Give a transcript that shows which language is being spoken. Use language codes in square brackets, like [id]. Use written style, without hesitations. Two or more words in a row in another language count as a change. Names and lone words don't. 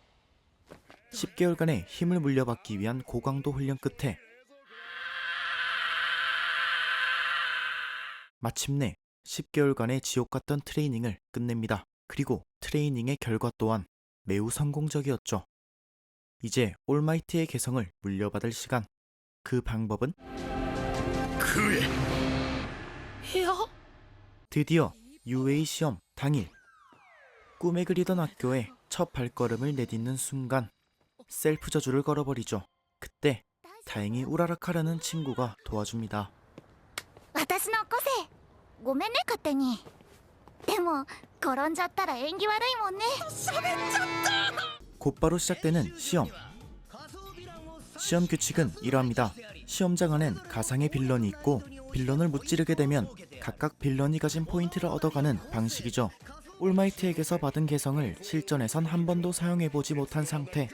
[ko] 10개월간의 힘을 물려받기 위한 고강도 훈련 끝에 마침내 10개월간의 지옥 같던 트레이닝을 끝냅니다. 그리고 트레이닝의 결과 또한 매우 성공적이었죠. 이제 올마이트의 개성을 물려받을 시간. 그 방법은? [ja] 食え。いや、 [ko] 드디어 UA 시험 당일. 꿈에 그리던 학교에 첫 발걸음을 내딛는 순간 셀프 저주를 걸어버리죠. 그때 다행히 우라라카라는 친구가 도와줍니다. [ja] 私の個性ごめんね勝手に。でも転んじゃったら縁起悪いもんね。 [ko] 곧바로 시작되는 시험. 시험 규칙은 이러합니다. 시험장 안엔 가상의 빌런이 있고 빌런을 무찌르게 되면 각각 빌런이 가진 포인트를 얻어가는 방식이죠. 올마이트에게서 받은 개성을 실전에선 한 번도 사용해보지 못한 상태.